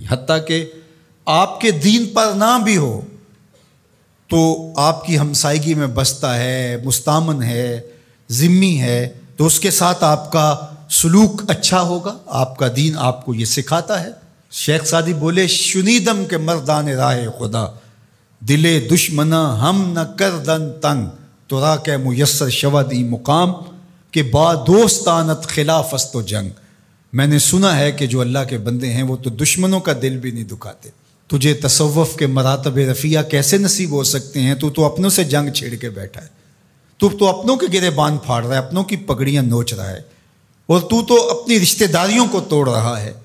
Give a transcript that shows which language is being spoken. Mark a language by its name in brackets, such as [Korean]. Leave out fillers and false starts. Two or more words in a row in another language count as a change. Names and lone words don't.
[Urdu] حتیٰ کہ آپ کے دین پر نہ بھی ہو تو آپ کی ہمسائیگی میں بستا ہے، مستامن ہے، ذمی ہے، تو اس کے ساتھ آپ کا سلوک اچھا ہوگا. آپ کا دین آپ کو یہ سکھاتا ہے. شیخ سعدی بولے، [Persian] شنیدم کے مردان راہ خدا، دلے دشمنا ہم نہ کردن تنگ، تو را کہ میسر شود ای مقام، کہ با دوستانت خلاف است و جنگ. [Urdu] میں نے سنا ہے کہ جو اللہ کے بندے ہیں وہ تو دشمنوں کا دل بھی نہیں دکھاتے. تجھے تصوف کے مراتب رفیع کیسے نصیب ہو سکتے ہیں؟ تو اپنوں سے جنگ چھیڑ کے بیٹھا ہے، تو اپنوں کے گریبان پھاڑ رہا ہے، اپنوں کی پگڑیاں نوچ رہا ہے، اور تو اپنی رشتہ داریوں کو توڑ رہا ہے.